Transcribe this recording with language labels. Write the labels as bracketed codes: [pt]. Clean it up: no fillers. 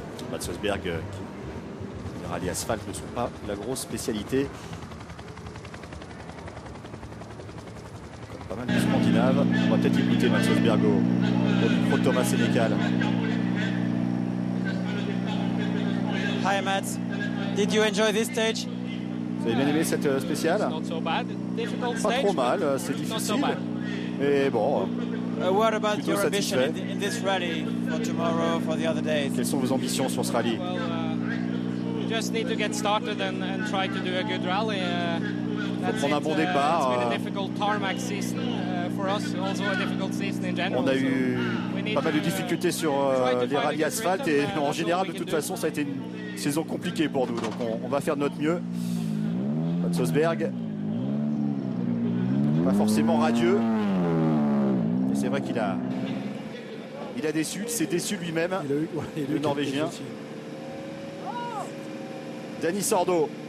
[fr] Mats Rosberg, les rallyes asphalte ne sont pas la grosse spécialité. Comme pas mal de Scandinaves. On va peut-être écouter Mats Rosberg au micro Thomas Sénécal. [en] Hi Mats, did you enjoy this stage? [fr] Vous avez bien aimé cette spéciale? Pas trop mal, c'est difficile. Mais bon. [en] What about your ambition in this rally for tomorrow, for the other days? [fr] Quelles sont vos ambitions sur ce rallye? [en] We just need to get started and try to do a good rally. [fr] Prendre un bon départ. [en] It's been a difficult tarmac season for us, also a difficult season in general. [fr] On a eu pas mal de difficultés sur les rallyes asphalte et en général, de toute façon, ça a été une saison compliquée pour nous. Donc on va faire de notre mieux. Mats Rosberg, pas forcément radieux. Mais c'est vrai qu'il a déçu, il s'est déçu lui-même, le Norvégien. Dani Sordo